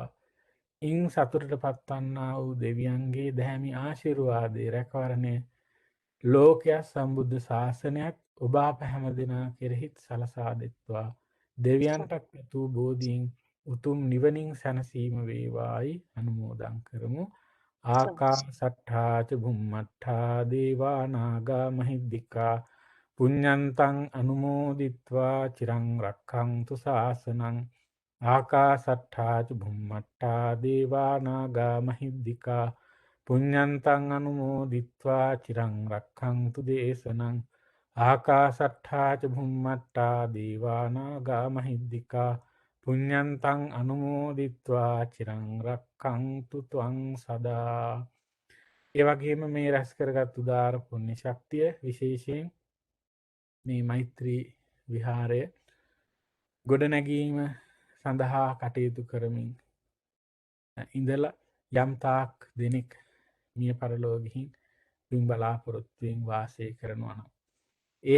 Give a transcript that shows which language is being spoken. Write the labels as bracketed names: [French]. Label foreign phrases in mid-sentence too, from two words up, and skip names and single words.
[Sinhala] ඉන් සතුටට පත්වන්නා වූ දෙවියන්ගේ දැහැමි ආශිර්වාදයේ රැකවරණය ලෝකයක් සම්බුද්ධ ශාසනයක් ඔබ අප හැම දෙනා කෙරෙහිත් සලසා දෙත්වා. දෙවියන්ටත් ඇතු බෝධීන් උතුම් නිවනින් සැනසීම වේවායි අනුමෝදන් කරමු. [Pali] ආකාසට්ඨා ච බුම්මට්ඨා දේවා නාග මහිද්దికා පුඤ්ඤන්තං අනුමෝදිත්වා චිරං රක්ඛන්තු ශාසනං. ආකාසට්ඨා ච බුම්මට්ඨා දේවා නාග මහිද්దికා පුඤ්ඤන්තං අනුමෝදිත්වා චිරං රක්ඛන්තු දේශනං. ආකාසට්ඨා ච බුම්මට්ඨා දේවා නාග මහිද්దికා පුඤ්ඤන්තං අනුමෝදිත්වා චිරං රක්ඛන්තු ත්වං සදා. [Sinhala] ඒ වගේම මේ රැස් කරගත් උදාර පුණ්‍ය ශක්තිය විශේෂයෙන් මේ මෛත්‍රී විහාරය ගොඩනැගීම සඳහා කටයුතු කරමින් ඉඳලා යම් තාක් දෙනෙක් මිය පරලොව ගිහින් පින් බලාපොරොත්තුවෙන් වාසය කරනවා නම් ඒ